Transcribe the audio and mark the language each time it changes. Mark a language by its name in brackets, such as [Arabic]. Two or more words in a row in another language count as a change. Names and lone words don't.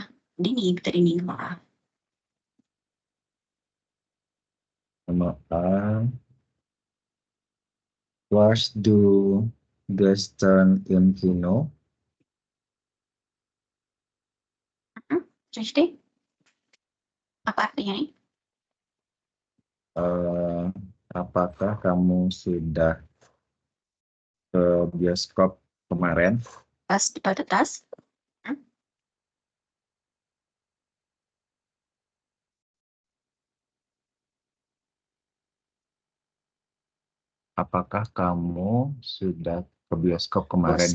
[German] Dini, bitte Dini Nummer A. [Indonesian] Nomor A. [German] Warst du gestern im Kino? Richtig? [Indonesian] Apa artinya nih? Apakah kamu sudah ke bioskop kemarin? Pas di tas? Apakah kamu sudah ke bioskop kemarin?